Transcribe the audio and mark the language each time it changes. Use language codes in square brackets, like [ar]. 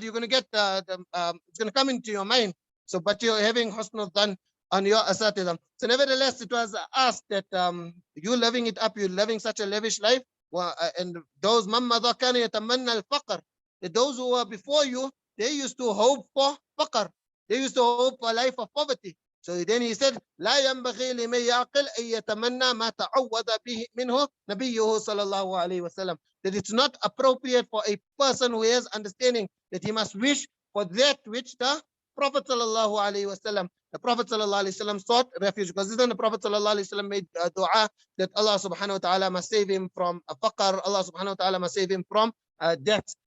[en] You're going to get, it's going to come into your mind. So, but you're having husnul dhan on your asatidam. So nevertheless, it was asked that you living it up, you're living such a lavish life. And those [ar] mammadha kana yatamanna al-faqr. [en] Those who were before you, they used to hope for faqr. They used to hope for a life of poverty. So then he said, [ar] لا ينبغي لمن يعقل أن يتمنى ما تعوض به منه نبيه صلى الله عليه وسلم. [en] That it's not appropriate for a person who has understanding that he must wish for that which the Prophet sallallahu alaihi wasallam, the Prophet sallallahu alaihi wasallam sought refuge, because then the Prophet sallallahu alaihi wasallam made dua that Allah subhanahu wa ta'ala must save him from faqr, Allah subhanahu wa ta'ala must save him from death.